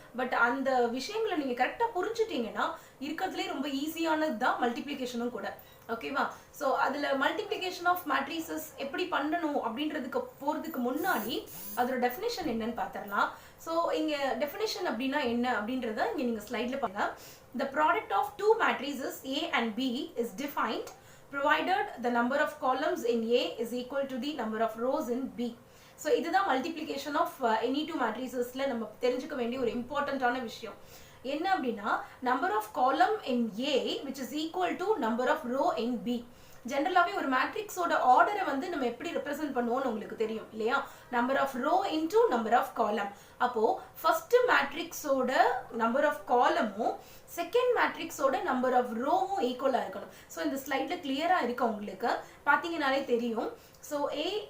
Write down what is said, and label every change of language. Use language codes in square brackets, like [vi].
[ta] But அந்த விஷயங்களை நீங்க கரெக்டா புரிஞ்சுட்டீங்கன்னா இருக்கிறதுலே ரொம்ப ஈஸியானது தான் மல்டிப்ளிகேஷனும் கூட ஓகேவா ஸோ அதுல மல்டிப்ளிகேஷன் ஆஃப் மேட்ரிசஸ் எப்படி பண்ணணும் அப்படின்றதுக்கு போறதுக்கு முன்னாடி அதோட டெஃபினேஷன் என்னன்னு பார்த்துடலாம் ஸோ இங்க டெஃபினேஷன் அப்படின்னா என்ன அப்படின்றத இங்க நீங்க ஸ்லைட்ல பாருங்க [en] the product of two matrices A and B is defined provided the number of columns in A is equal to the number of rows in B. So [ta] இதுதான் [en] multiplication of any two matricesல [ta] நம்ம தெரிஞ்சுக்க வேண்டிய ஒரு இம்பார்ட்டன்டான விஷயம் என்ன அப்படின்னா [en] number of column in A which is equal to number of row in B. [ta] ஜெனரலாவே ஒரு மேட்ரிக்ஸோட ஆர்டரை வந்து நம்ம எப்படி ரெப்ரசென்ட் பண்ணுவோம்னு உங்களுக்கு தெரியும் இல்லையா number of row into number of காலம் அப்போ ஃபர்ஸ்ட் மேட்ரிக்ஸோட நம்பர் ஆஃப் காலமும் செகண்ட் மேட்ரிக்ஸோட நம்பர் ஆஃப் ரோவும் ஈக்குவலா இருக்கணும் ஸோ இந்த ஸ்லைட்ல கிளியரா இருக்கு உங்களுக்கு பாத்தீங்கன்னாலே தெரியும் ஸோ A